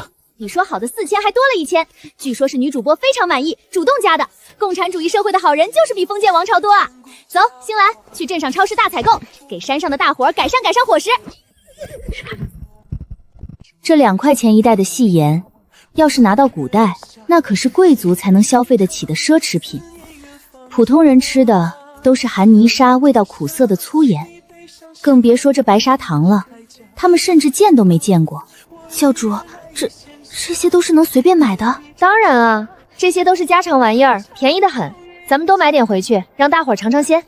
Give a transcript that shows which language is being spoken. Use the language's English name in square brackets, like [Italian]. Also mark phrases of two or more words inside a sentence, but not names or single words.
[Chinese] 你說好的4000還多了1000，據說是女主播非常滿意，主動加的。共產主義社會的好人就是比封建王朝多啊！走，星蘭，去鎮上超市大採購，給山上的大夥改善伙食。這2塊錢一袋的細鹽，要是拿到古代，那可是貴族才能消費得起的奢侈品。普通人吃的都是含泥沙、味道苦澀的粗鹽，更別說這白砂糖了，他們甚至見都沒見過。教主，這些都是能隨便買的？當然啊， 這些都是家常玩意兒，便宜的很，咱們多買点回去，让大伙嘗嘗鲜。